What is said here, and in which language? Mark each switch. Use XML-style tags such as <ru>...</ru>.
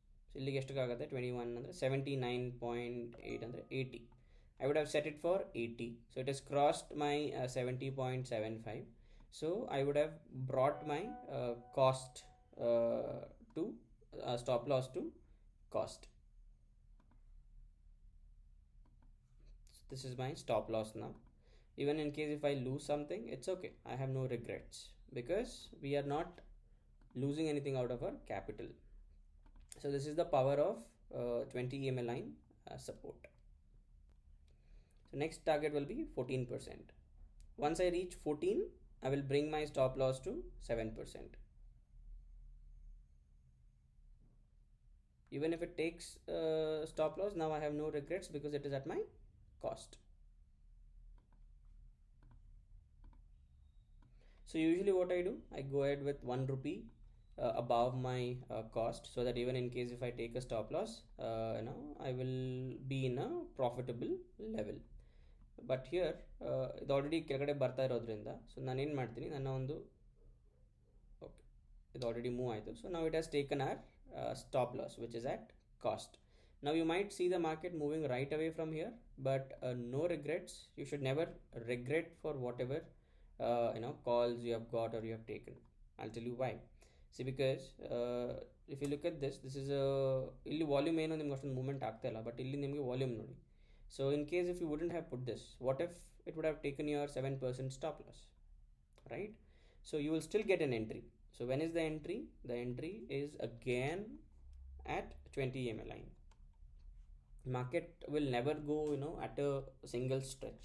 <kn>So ಇಲ್ಲಿಗೆ ಎಷ್ಟಕ್ಕಾಗುತ್ತೆ 21 ಅಂದರೆ 79.8 ಅಂದರೆ 80.</kn> <en>I would have set it for 80. So it has crossed my 70.75. So I would have brought my cost to stop loss to cost. So this is my stop loss now. Even in case if I lose something, it's okay. I have no regrets because we are not losing anything out of our capital. So this is the power of 20 EMA line support. So next target will be 14%. Once I reach 14, I will bring my stop loss to 7%. Even if it takes stop loss, now I have no regrets because it is at my cost. So usually what I do, I go ahead with 1 rupee above my cost, so that even in case if I take a stop loss, I will be in a profitable level.</en> <kn>But here ಇದು already ಕೆಳಗಡೆ ಬರ್ತಾ ಇರೋದ್ರಿಂದ so ನಾನೇನು ಮಾಡ್ತೀನಿ, ನನ್ನ ಒಂದು okay ಇದು already move ಆಯಿತು.</kn> <en>So ನಾವು it has taken our stop loss, which is at cost. Now you might see the market moving right away from here, but no regrets. You should never regret for whatever calls you have got or you have taken. I'll tell you why. See, because if you look at this is a</en> <kn>ಇಲ್ಲಿ volume ಏನೋ ನಿಮ್ಗೆ ಅಷ್ಟೊಂದು movement ಆಗ್ತಾ ಇಲ್ಲ, but ಇಲ್ಲಿ ನಿಮಗೆ volume ನೋಡಿ.</kn> <en>So in case if you wouldn't have put this, what if it would have taken your 7% stop loss, right? So you will still get an entry. So when is the entry? The entry is again at 20 EMA line. Market will never go, at a single stretch.</en>